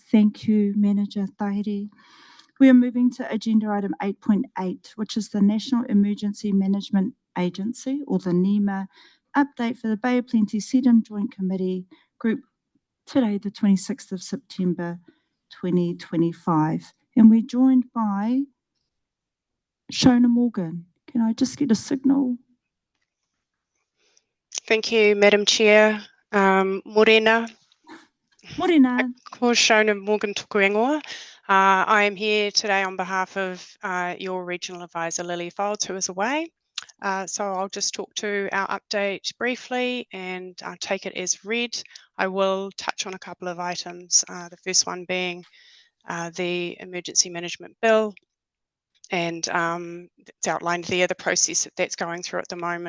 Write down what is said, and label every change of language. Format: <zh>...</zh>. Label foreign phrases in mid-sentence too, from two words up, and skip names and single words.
<en>Thank you, Manager Tahiri. We are moving to agenda item 8.8, which is the National Emergency Management Agency, or the NEMA, update for the Bay of Plenty</en> <mi>Set-in Joint</mi> <en>Committee Group today, the 26th of September, 2025. And we're joined by Shona Morgan. Can I just get a signal? Thank you, Madam Chair.</en> <mi>Morena. Morena. Ko Shona Morgan tuku ingoa.</mi> <en>I am here today on behalf of your Regional Advisor, Lily Folds, who is away. So I'll just talk to our update briefly and take it as read. I will touch on a couple of items, the first one being the Emergency Management Bill, and it's outlined there, the process that's going through at the moment.</en>